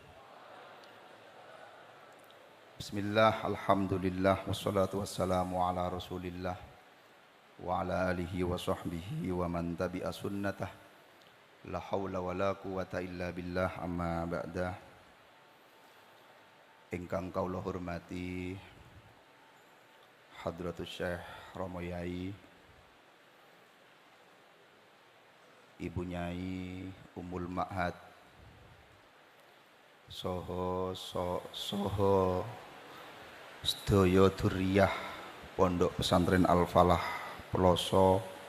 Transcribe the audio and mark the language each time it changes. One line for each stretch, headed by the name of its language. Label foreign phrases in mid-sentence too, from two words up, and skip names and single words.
Arabic: بسم الله، الحمد لله، والصلاة والسلام على رسول الله وعلى آله وصحبه ومن تبع سنته. لا حول ولا قوة إلا بالله، أما بعد.
Javanese: Ingkang kaula hormati Hadratus Syekh Romo Yai, Ibu Nyai Ummul Ma'had, soho sedaya duriyah Pondok Pesantren Al-Falah Ploso,